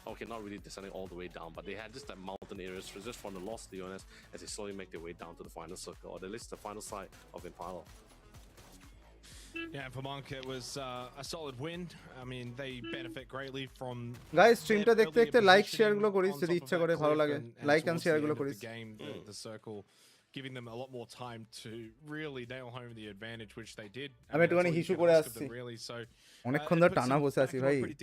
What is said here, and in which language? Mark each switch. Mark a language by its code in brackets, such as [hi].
[en] Okay, not really descending all the way down, but they had just that mountain areas just from the lost Leones as they slowly make their way down to the final circle, or at least the final side of Impala. Yeah, for Monk, it was a solid win. I mean, they benefit greatly from. [bn] Guys স্ট্রিমটা দেখতে দেখতে like share গুলো করিস যদি ইচ্ছা করে, ভালো লাগে like and share গুলো করিস। [en] The circle, giving them a lot more time to really nail home the advantage, which they did. [bn] আমি একটুখানি হিসু করে আসছি, অনেকক্ষণ ধরে টানা বসে আছি ভাই।